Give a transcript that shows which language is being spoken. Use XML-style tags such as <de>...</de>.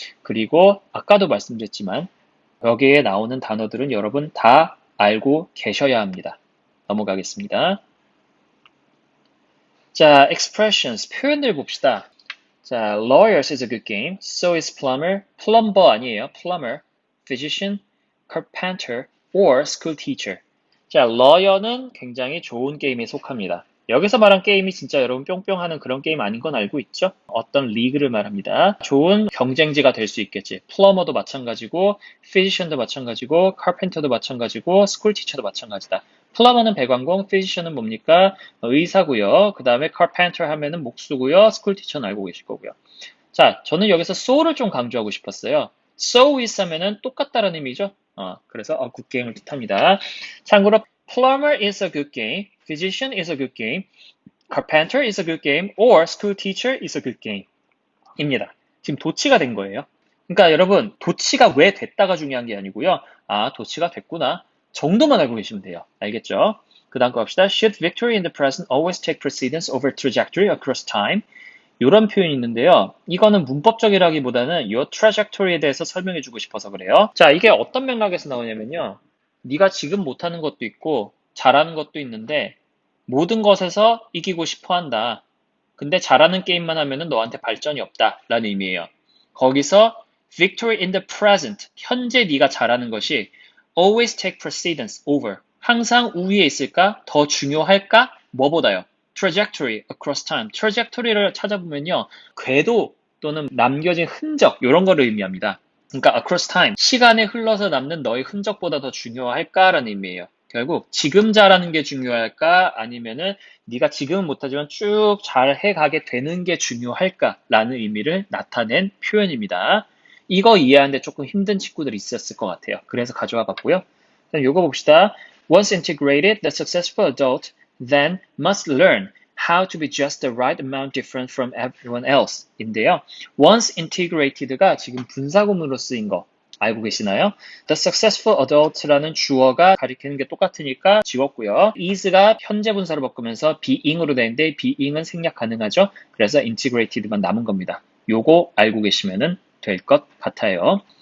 <ko>그리고 아까도 말씀드렸지만 여기에 나오는 단어들은 여러분 다 알고 계셔야 합니다. 넘어가겠습니다.</ko> <en>자, expressions,</en> <ko>표현들 봅시다.</ko> <en>자, lawyers is a good game. So is plumber. plumber</en> <ko>아니에요.</ko> <en>plumber, physician, carpenter, or school teacher. 자, lawyer는</en> <ko>굉장히 좋은 게임에 속합니다. 여기서 말한 게임이 진짜 여러분 뿅뿅 하는 그런 게임 아닌 건 알고 있죠? 어떤 리그를 말합니다. 좋은 경쟁지가 될 수 있겠지. 플러머도 마찬가지고, 피지션도 마찬가지고, 카펜터도 마찬가지고, 스쿨 티처도 마찬가지다. 플러머는 배관공, 피지션은 뭡니까? 의사고요. 그 다음에 카펜터 하면은 목수고요. 스쿨 티처는 알고 계실 거고요. 자, 저는 여기서 so를 좀 강조하고 싶었어요.</ko> <en>so is</en> <ko>하면은 똑같다라는 의미죠. 그래서 good game을 뜻합니다. 참고로</ko> <en>plumber is a good game, physician is a good game, carpenter is a good game, or school teacher is a good game 입니다.</en> <ko>지금 도치가 된 거예요. 그러니까 여러분 도치가 왜 됐다가 중요한 게 아니고요. 도치가 됐구나 정도만 알고 계시면 돼요. 알겠죠? 그 다음 거 합시다.</ko> <en>Should victory in the present always take precedence over trajectory across time?</en> <ko>이런 표현이 있는데요. 이거는 문법적이라기보다는 이 trajectory에 대해서 설명해 주고 싶어서 그래요. 자, 이게 어떤 맥락에서 나오냐면요. 네가 지금 못하는 것도 있고 잘하는 것도 있는데 모든 것에서 이기고 싶어 한다. 근데 잘하는 게임만 하면은 너한테 발전이 없다. 라는 의미예요. 거기서</ko> <en>victory in the present,</en> <ko>현재 네가 잘하는 것이</ko> <en>always take precedence over,</en> <ko>항상 우위에 있을까? 더 중요할까? 뭐보다요?</ko> <en>trajectory across time.</en> <ko>trajectory를 찾아보면요. 궤도 또는 남겨진 흔적 이런 거를 의미합니다. 그러니까 across time. 시간에 흘러서 남는 너의 흔적보다 더 중요할까라는 의미예요. 결국 지금 잘하는 게 중요할까 아니면은 네가 지금은 못하지만 쭉 잘 해가게 되는 게 중요할까라는 의미를 나타낸 표현입니다. 이거 이해하는데 조금 힘든 친구들이 있었을 것 같아요. 그래서 가져와 봤고요. 그럼 이거 봅시다.</ko> <en>Once integrated, the successful adult then must learn how to be just the right amount different from everyone else</en> <ko>인데요. Once integrated가 지금 분사구문으로 쓰인 거 알고 계시나요? The successful adult라는 주어가 가리키는 게 똑같으니까 지웠고요. is가 현재 분사로 바꾸면서 being으로 되는데 being은 생략 가능하죠. 그래서 integrated만 남은 겁니다. 요거 알고 계시면 될 것 같아요.</ko>